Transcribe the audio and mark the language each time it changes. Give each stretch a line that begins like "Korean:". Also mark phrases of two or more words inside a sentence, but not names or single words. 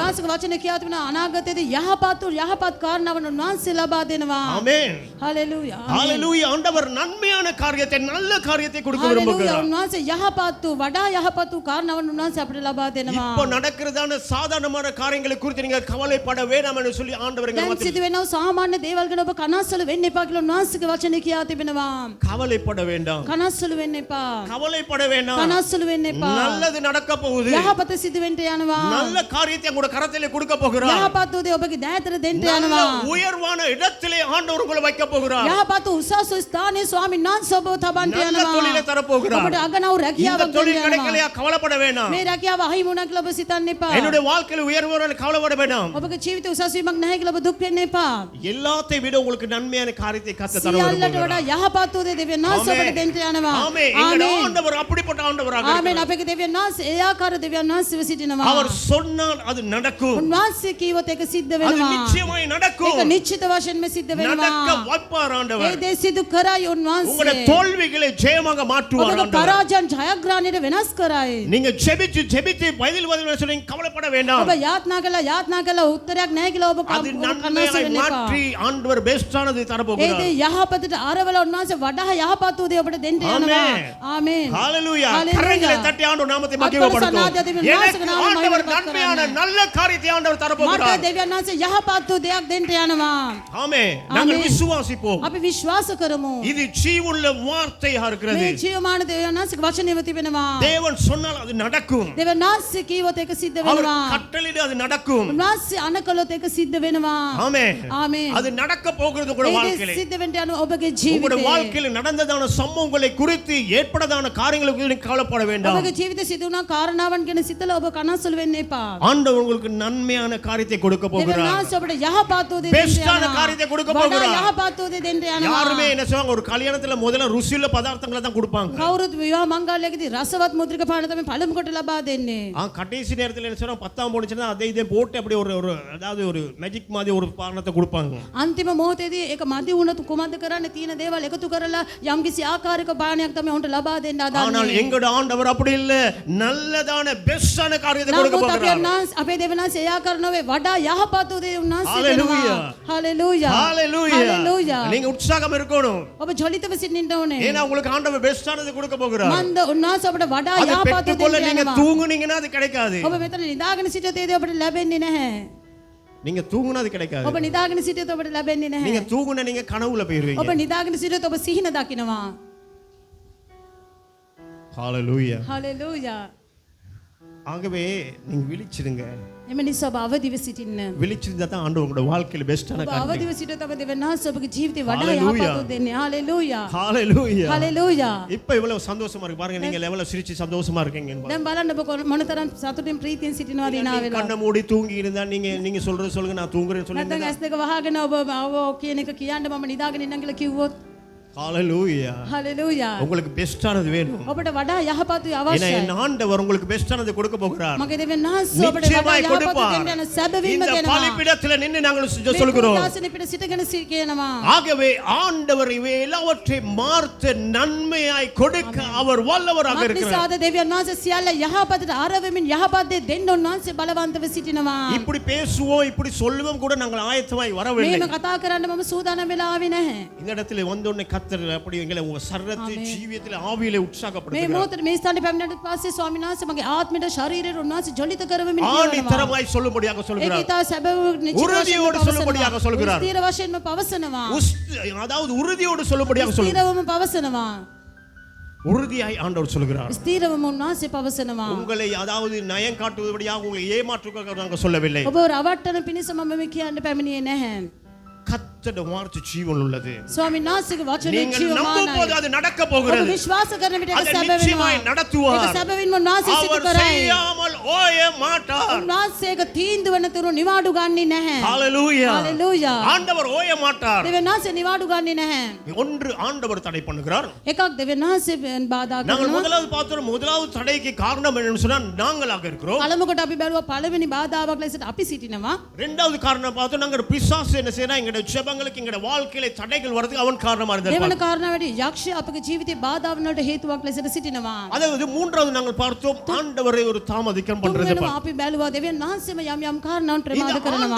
Sinhala: උන්වහන්සේගේ වචනේ කියා තිබෙනවා අනාගතයේදී යහපත් කාරණාවන් උන්වහන්සේ ලබා දෙනවා.
Tamil: ஆமென்.
Sinhala: හalleluya.
Tamil: ஹalleluya. ஆண்டவர் நன்மையான காரியத்தை நல்ல காரியத்தை கொடுக்க
Sinhala: හalleluya.
Tamil: விரும்புகிறார்.
Sinhala: උන්වහන්සේ යහපත් වූ වඩා යහපත් වූ කාරණාවන් උන්වහන්සේ අපිට ලබා දෙනවා.
Tamil: இப்போ நடக்கிறதான சாதாரணமான காரியங்களை குறித்து நீங்க கவலைப்பட வேண்டாம் என்று சொல்லி ஆண்டவர் எங்களை
Sinhala: දැන්
Tamil: மாத்தி-
Sinhala: සිදු වෙනව සාමාන්‍ය දේවල් ගැන ඔබ කනස්සලු වෙන්න එපා කියලා උන්වහන්සේගේ වචනේ කියා තිබෙනවා.
Tamil: கவலைப்பட வேண்டாம்.
Sinhala: කනස්සලු වෙන්න එපා.
Tamil: கவலைப்பட வேண்டாம்.
Sinhala: කනස්සලු වෙන්න එපා.
Tamil: நல்லது நடக்க போகுது.
Sinhala: යහපත සිදු වෙන්න යනවා.
Tamil: நல்ல காரியத்தை உங்க கரத்திலே கொடுக்க போகிறார்.
Sinhala: යහපත් වූ දේ ඔබගේ දෑතට දෙන්න
Tamil: நல்ல
Sinhala: යනවා.
Tamil: உயர்வான இடத்திலே ஆண்டவர் உங்களை வைக்க போகிறார்.
Sinhala: යහපත් වූ උසස් වූ ස්ථානයේ ස්වාමීන් වහන්සේ ඔබව තබන්න
Tamil: நல்ல
Sinhala: යනවා.
Tamil: தொழிலை தர போகிறார்.
Sinhala: ඔබට අගනව
Tamil: இந்த
Sinhala: රැකියාවක්
Tamil: தொழில்
Sinhala: දෙන්න යනවා.
Tamil: கிடைக்கலையா கவலைப்பட வேண்டாம்.
Sinhala: මේ රැකියාව අහිමි වුණා කියලා ඔබ සිතන්න එපා.
Tamil: என்னுடைய வாழ்க்கையில் உயர்வான கவலைப்பட வேண்டாம்.
Sinhala: ඔබගේ ජීවිතේ උසස් වීමක් නැහැ කියලා ඔබ දුක් වෙන්න එපා.
Tamil: எல்லாத்தையும் விட உங்களுக்கு நன்மையான காரியத்தை கர்த்தர் தர
Sinhala: සියල්ලට
Tamil: விரும்புகிறார்.
Sinhala: වඩා යහපත් වූ දේ දෙවියන් වහන්සේ ඔබට දෙන්න යනවා.
Tamil: ஆமென். எங்களுடைய ஆண்டவர் அப்படிப்பட்ட ஆண்டவராக
Sinhala: ආමෙන්.
Tamil: இருக்கிறார்.
Sinhala: අපගේ දෙවියන් වහන්සේ ඒ ආකාර දෙවියන් වහන්සේව සිටිනවා.
Tamil: அவர் சொன்னால் அது நடக்கும்.
Sinhala: උන්වහන්සේ කීවොත් ඒක සිද්ධ
Tamil: அது
Sinhala: වෙනවා.
Tamil: நிச்சயமாய் நடக்கும்.
Sinhala: ඒක නිශ්චිත වශයෙන්ම සිද්ධ
Tamil: நடக்க
Sinhala: වෙනවා.
Tamil: வைப்பார்
Sinhala: ඒ
Tamil: ஆண்டவர்.
Sinhala: දේ සිදු කරයි
Tamil: உங்களுடைய
Sinhala: උන්වහන්සේ.
Tamil: தோல்விகளை ஜெயமாக மாற்றுவார்
Sinhala: ඔබගේ
Tamil: ஆண்டவர்.
Sinhala: පරාජයන් ජයග්‍රහණයට වෙනස් කරයි.
Tamil: நீங்க ஜெபிச்சு ஜெபித்து பதில் சொல்லி கவலைப்பட வேண்டாம்.
Sinhala: ඔබ යාත්නා කළා උත්තරයක් නැහැ කියලා ඔබ
Tamil: அது
Sinhala: කනස්ස
Tamil: நன்மையாய்
Sinhala: වෙන්න එපා.
Tamil: மாற்றி ஆண்டவர் பெஸ்டானது தர
Sinhala: ඒ
Tamil: போகிறார்.
Sinhala: දේ යහපතට ආරවල උන්වහන්සේ වඩා යහපත් වූ දේ ඔබට දෙන්න යනවා. ආමෙන්.
Tamil: ஹalleluya. Hallelujah. கரங்களை தட்டி ஆண்டவர் நாமத்தை மகிமைப்படுத்தும். எனக்கு ஆண்டவர் நன்மையான நல்ல காரியத்தை ஆண்டவர் தர
Sinhala: මට
Tamil: போகிறார்.
Sinhala: දෙවියන් වහන්සේ යහපත් වූ දෙයක් දෙන්න යනවා.
Tamil: ஆமென். ஆமென். நாங்கள் விசுவாசிப்போம்.
Sinhala: අපි විශ්වාස කරමු.
Tamil: இது ஜீவனுள்ள வார்த்தையா இருக்கிறது.
Sinhala: මේ ජීවමාන දෙවියන් වහන්සේගේ වචනයම තිබෙනවා.
Tamil: தேவன் சொன்னால் அது நடக்கும்.
Sinhala: දෙවියන් වහන්සේ කීවොත් ඒක සිද්ධ
Tamil: அவர்
Sinhala: වෙනවා.
Tamil: கட்டளையிட அது நடக்கும்.
Sinhala: උන්වහන්සේ අනකලොත් ඒක සිද්ධ වෙනවා.
Tamil: ஆமென்.
Sinhala: ආමේන්.
Tamil: அது நடக்க போகிறது உங்களுடைய
Sinhala: ඒක
Tamil: வாழ்க்கையில.
Sinhala: සිද්ධ වෙන්න යන ඔබගේ
Tamil: உங்களுடைய
Sinhala: ජීවිතේ.
Tamil: வாழ்க்கையில் நடந்ததான சம்பவங்களை குறித்து ஏற்பட்டதான காரியங்களை குறித்து நீங்க கவலைப்பட வேண்டாம்.
Sinhala: ඔබගේ ජීවිතේ සිදු වුණා කාරණාවන් ගැන සිතලා ඔබ කනස්සලු වෙන්න එපා.
Tamil: ஆண்டவர் உங்களுக்கு நன்மையான காரியத்தை கொடுக்க
Sinhala: දෙවියන්
Tamil: போகிறார்.
Sinhala: වහන්සේ ඔබට යහපත් දේ දෙන්න
Tamil: பெஸ்டான
Sinhala: යනවා.
Tamil: காரியத்தை கொடுக்க
Sinhala: වඩා
Tamil: போகிறார்.
Sinhala: යහපත් දේ දෙන්න යනවා.
Tamil: யாருமே என்ன செய்வாங்க, ஒரு கல்யாணத்துல முதல்ல ருசியுள்ள பதார்த்தங்களை தான் கொடுப்பாங்க.
Sinhala: කවුරුත් විවාහ මංගල්‍යයකදී රසවත් මුද්‍රික පාන තමයි පළමු කොට ලබා දෙන්නේ.
Tamil: கடைசி நேரத்துல என்ன செய்வாங்க, 10ஆம் போனுச்சுன்னா அதை இதை போட்டு அப்படி ஒரு ஒரு அதாவது ஒரு மேஜிக் மாதிரி ஒரு பானத்தை கொடுப்பாங்க.
Sinhala: අන්තිම මොහොතේදී ඒක මදි වුණත් කුමක්ද කරන්නේ? තියෙන දේවල් එකතු කරලා යම්කිසි ආකාරයක පානයක් තමයි උන්ට ලබා දෙන්න
Tamil: ஆனால்
Sinhala: හදන්නේ.
Tamil: எங்கட ஆண்டவர் அப்படி இல்ல, நல்லதான பெஸ்டான காரியத்தை கொடுக்க
Sinhala: නමුත්
Tamil: போகிறார்.
Sinhala: අපේ දෙවියන්වහන්සේ එයා කරනවේ වඩා යහපත් දේ උන්වහන්සේ Hallelujah. දෙනවා. හalleluya.
Tamil: ஹalleluya.
Sinhala: හalleluya.
Tamil: நீங்க உற்சாகம் இருக்கணும்.
Sinhala: ඔබ ජොලිතව සිටින්න ඕනේ.
Tamil: ஏன்னா உங்களுக்கு ஆண்டவர் பெஸ்டானதை கொடுக்க போகிறார்.
Sinhala: මන්ද උන්වහන්සේ අපට වඩා
Tamil: அதை
Sinhala: යහපත් දේ
Tamil: பெற்றுக்கொள்ள
Sinhala: දෙන්න
Tamil: நீங்க
Sinhala: යනවා.
Tamil: தூங்குனீங்கன்னா அது கிடைக்காது.
Sinhala: ඔබ මෙතන නිදාගෙන සිටියොත් අපට ලැබෙන්නේ නැහැ.
Tamil: நீங்க தூங்குனா அது கிடைக்காது.
Sinhala: ඔබ නිදාගෙන සිටියොත් අපට ලැබෙන්නේ නැහැ.
Tamil: நீங்க தூங்குனா நீங்க கனவுல போயிருவீங்க.
Sinhala: ඔබ නිදාගෙන සිටියොත් ඔබ සිහින දකිනවා.
Tamil: ஹalleluya.
Sinhala: හalleluya.
Tamil: ஆகவே நீங்க விழிச்சிடுங்க.
Sinhala: එම නිසා ඔබ අවදිව සිටින්න.
Tamil: விழிச்சிருந்தா தான் ஆண்டவர் உங்களோட வாழ்க்கையில பெஸ்டான
Sinhala: ඔබ
Tamil: காரியம்.
Sinhala: අවදිව සිටියොත් අපේ දෙවියන් වහන්සේ ඔබගේ ජීවිතේ වඩා Hallelujah. යහපත් දෙන්නේ. හalleluya.
Tamil: ஹalleluya.
Sinhala: හalleluya.
Tamil: இப்ப இவ்வளவு சந்தோஷமா இருக்கு பாருங்க, நீங்க எவ்வளவு சிரிச்சு சந்தோஷமா இருக்கீங்க.
Sinhala: දැන් බලන්න ඔබ මොනතරම් සතුටින් ප්‍රීතියෙන් සිටිනවද ඉනා වෙලා.
Tamil: கண்ணை மூடி தூங்கி இருந்தா நீங்க சொல்றது சொல்லுங்க, நான் தூங்குறேன்னு
Sinhala: නැත්නම්
Tamil: சொல்லுங்க.
Sinhala: ඇස් දෙක වහගෙන ඔබ කියන එක කියන්න මම නිදාගෙන ඉන්නම් කියලා කිව්වොත්
Tamil: ஹalleluya.
Sinhala: හalleluya.
Tamil: உங்களுக்கு பெஸ்டானது வேணும்.
Sinhala: ඔබට වඩා යහපත්
Tamil: ஏன்னா
Sinhala: අවශ්‍යයි.
Tamil: என் ஆண்டவர் உங்களுக்கு பெஸ்டானது கொடுக்க போகிறார்.
Sinhala: මගේ දෙවියන් වහන්සේ ඔබට වඩා
Tamil: நிச்சயமாய்
Sinhala: යහපත්
Tamil: கொடுப்பார்.
Sinhala: දෙන්න යන සැබවින්ම
Tamil: இந்த
Sinhala: දෙනවා.
Tamil: பலிபீடத்தில் நின்று நாங்கள் சொல்கிறோம்.
Sinhala: දාසනේ පිට සිටගෙන කියනවා.
Tamil: ஆகவே ஆண்டவர் இவை எல்லாவற்றை மார்த்த நன்மையாய் கொடுக்க அவர் வல்லவராக இருக்கிறார்.
Sinhala: මක්නිසාද දෙවියන් වහන්සේ සියල්ල යහපතට ආරවමින් යහපත් දේ දෙන්න උන්වහන්සේ බලවන්තව සිටිනවා.
Tamil: இப்படி பேசுவோம் இப்படி சொல்லுவோம் கூட நாங்கள் ஆயத்தமாய் வரவில்லை.
Sinhala: මේම කතා කරන්න මම සූදානම් වෙලා ආවේ නැහැ.
Tamil: இந்த இடத்துல வந்தோடனே கர்த்தர் அப்படி எங்களை உங்க சரீரத்தை ஜீவியத்தில் ஆவியிலே
Sinhala: මේ
Tamil: உற்சாகப்படுத்துகிறார்.
Sinhala: මොහොතේ මේ ස්ථානේ පැමිණෙන්නට පස්සේ ස්වාමීන් වහන්සේ මගේ ආත්මයට ශරීරයට උන්වහන්සේ ජොලිත කරවමින්
Tamil: ஆணித்தரமாய் சொல்லும்படியாக
Sinhala: ඒක
Tamil: சொல்கிறார்.
Sinhala: ඉතා සැබව
Tamil: உறுதியோடு சொல்லும்படியாக சொல்கிறார்.
Sinhala: ස්ථීර වශයෙන්ම පවසනවා.
Tamil: அதாவது உறுதியோடு சொல்லும்படியாக சொல்கிறார்.
Sinhala: ස්ථීරවම පවසනවා.
Tamil: உறுதியாய் ஆண்டவர் சொல்கிறார்.
Sinhala: ස්ථීරවම උන්වහන්සේ පවසනවා.
Tamil: உங்களை அதாவது நயம் காட்டுவதற்காக உங்களை ஏமாற்றுவதற்காக நாங்கள் சொல்லவில்லை.
Sinhala: ඔබ රවට්ටන පිණිස මම මේ කියන්න පැමිණියේ නැහැ.
Tamil: கர்த்தருடைய வார்த்தை ஜீவன் உள்ளது.
Sinhala: ස්වාමීන් වහන්සේගේ වචනේ
Tamil: நீங்கள் நம்பும்போது
Sinhala: ජීවමානයි.
Tamil: அது நடக்க
Sinhala: ඔබ
Tamil: போகிறது.
Sinhala: විශ්වාස කරන විට ඒක
Tamil: அதை
Sinhala: සැබ වෙනවා.
Tamil: நிச்சயமாய் நடத்துவார்.
Sinhala: ඒක සැබවින්ම උන්වහන්සේ සිදු
Tamil: அவர்
Sinhala: කරයි.
Tamil: செய்யாமல் ஓய மாட்டார்.
Sinhala: උන්වහන්සේ ඒක තීන්දුව නැතුරු නිවාඩු ගන්නේ නැහැ.
Tamil: ஹalleluya.
Sinhala: හalleluya.
Tamil: ஆண்டவர் ஓய மாட்டார்.
Sinhala: දෙවියන් වහන්සේ නිවාඩු ගන්නේ නැහැ.
Tamil: ஒன்று ஆண்டவர் தடை பண்ணுகிறார்.
Sinhala: එකක් දෙවියන් වහන්සේ බාධා
Tamil: நாங்கள்
Sinhala: කරනවා.
Tamil: முதலாவது பார்த்தோம், முதலாவது தடைக்கு காரணம் என்னன்னு சொன்னா நாங்களாக இருக்கிறோம்.
Sinhala: පළමු කොට අපි බැලුවා පළවෙනි බාධාවක් ලෙසට අපි සිටිනවා.
Tamil: இரண்டாவது காரணம் பார்த்தோம், நாங்கள் பிசாசு என்ன செய்யறா எங்களுடைய ஜெபங்களுக்கு எங்களுடைய வாழ்க்கையில தடைகள் வரதுக்கு அவன் காரணமா
Sinhala: දෙවන
Tamil: இருந்தார்.
Sinhala: කාරණාවට යක්ෂය අපගේ ජීවිතේ බාධාවන් වලට හේතුවක් ලෙසට සිටිනවා.
Tamil: அதாவது மூன்றாவது நாங்கள் பார்த்தோம், ஆண்டவரை ஒரு தாமதிக்கம் பண்றது.
Sinhala: තුන්වෙනිව අපි බැලුවා දෙවියන් වහන්සේම යම් යම් කාරණාවන්
Tamil: இந்த
Sinhala: ප්‍රමාද කරනවා.